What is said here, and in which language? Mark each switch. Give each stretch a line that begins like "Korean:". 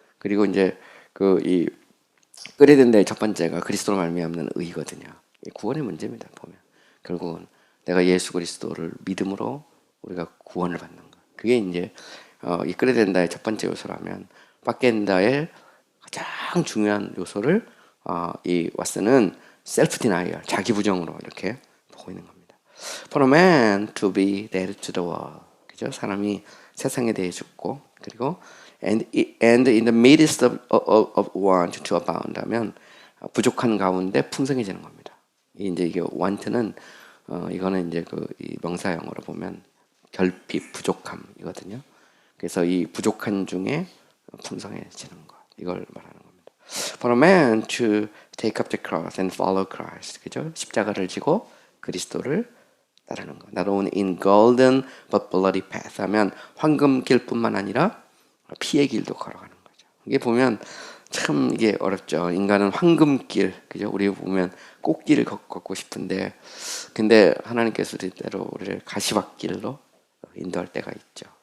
Korean: 그리고 이제 이 끄레덴다의 첫 번째가 그리스도로 말미암는 의거든요. 구원의 문제입니다. 보면 결국은 내가 예수 그리스도를 믿음으로 우리가 구원을 받는 것. 그게 이제 이끌어야 된다의 첫 번째 요소라면 받겐다의 가장 중요한 요소를 이 왓슨은 셀프 디나이얼, 자기 부정으로 이렇게 보고 있는 겁니다.
English: For a man to be dead to the world.
Korean: 그죠? 사람이 세상에 대해 죽고 그리고
English: and in the midst of want to abound
Korean: 하면 부족한 가운데 풍성해지는 겁니다. 이게 want는 이거는 이제 이 명사형으로 보면 결핍, 부족함이거든요. 그래서 이 부족한 중에 풍성해지는 것 이걸 말하는 겁니다.
English: For a man to take up the cross and follow Christ,
Korean: 그죠? 십자가를 지고 그리스도를 따르는 것.
English: Not only in golden but bloody path
Korean: 하면 황금길뿐만 아니라 피의 길도 걸어가는 거죠. 이게 보면 참 이게 어렵죠. 인간은 황금길, 그죠? 우리 보면 꽃길을 걷고 싶은데, 근데 하나님께서 때로 우리를 가시밭길로 인도할 때가 있죠.